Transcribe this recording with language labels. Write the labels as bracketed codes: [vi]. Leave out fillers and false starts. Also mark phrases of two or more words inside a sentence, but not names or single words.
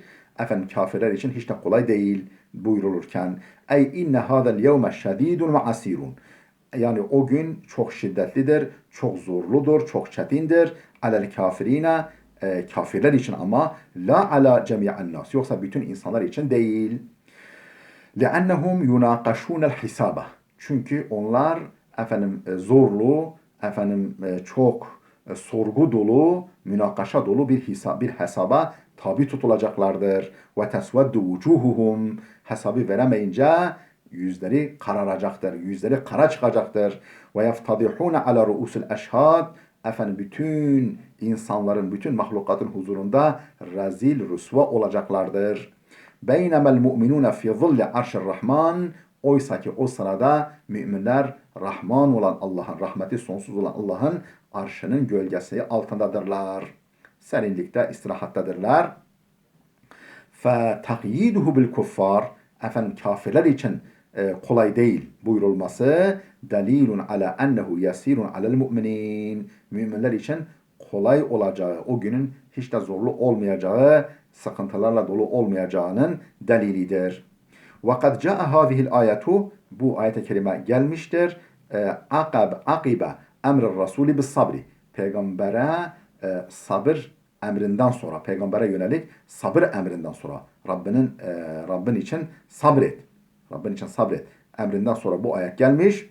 [tr] Kafirler için hiç de kolay değil buyurulurken. [ar] أي إن هذا اليوم شديد وعسير. [tr] Yani o gün çok şiddetlidir, çok zorludur, çok çetindir. [ar] على الكافرين [tr] kafirler için ama [ar] لا على جميع الناس. [tr] Yoksa bütün insanlar için değil. [ar] لأنهم يناقشون الحسابة. [tr] Çünkü onlar zorlu, çok sorgu dolu, münakaşa dolu bir hesaba tabi tutulacaklardır. [ar] وتسود وجوههم. [tr] Hesabı veremeyince yüzleri kararacaktır, yüzleri kara çıkacaktır. [ar] ويفتضحون على رؤوس الأشهاد. [tr] Bütün insanların, bütün mahlukatın huzurunda rezil, rüsva olacaklardır. [ar] بينما المؤمنون في ظل عرش الرحمن. [tr] Oysa ki o sırada müminler Rahman olan Allah'ın, rahmeti sonsuz olan Allah'ın arşının gölgesi altındadırlar. Serinlikte, istirahattadırlar. [ar] فَتَقْيِيدُهُ بِالْكُفَّارِ. [tr] Kafirler için kolay değil buyurulması [ar] دليل على أنه يسير على المؤمنين. [tr] Müminler için kolay olacağı, o günün hiç de zorlu olmayacağı, sıkıntılarla dolu olmayacağının delilidir. [ar] وَقَدْ جَاءَ هَذِهِ الْآيَةُ. [tr] Bu ayet-i kerime gelmiştir. [ar] عقب أمر الرسول بالصبر. [tr] Peygambere sabır emrinden sonra, peygambere yönelik sabır emrinden sonra Rabbin için sabret. Rabbin için sabret emrinden sonra bu ayet gelmiş.